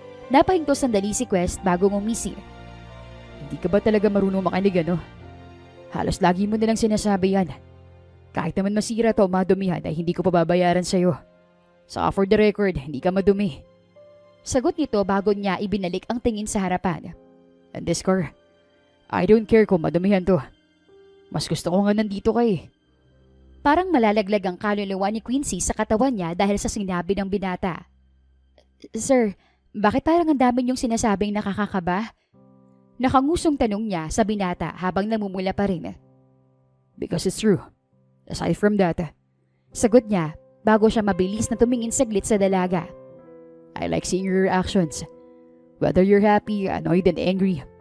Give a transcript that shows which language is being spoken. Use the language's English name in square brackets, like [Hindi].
[Filipino] Napahinto sandali si Quest bago ngumisi. Hindi ka ba talaga marunong makinig ano? Halos lagi mo nilang sinasabi yan. Kahit naman masira to o madumihan ay hindi ko pababayaran sa'yo. Saka [English] for the record, [Filipino] hindi ka madumi. Sagot nito bago niya ibinalik ang tingin sa harapan. [English] And this car, I don't care [Filipino] kung madumihan to. Mas gusto ko nga nandito ka eh. Parang malalaglag ang kaluluwa ni Quincy sa katawan niya dahil sa sinabi ng binata. Sir, bakit parang ang dami niyong sinasabing nakakakaba? Nakangusong tanong niya sa binata habang namumula pa rin. [English] Because it's true. Aside from that, [Filipino] sagot niya bago siya mabilis na tumingin saglit sa dalaga. [English] I like seeing your reactions. Whether you're happy, annoyed, and angry.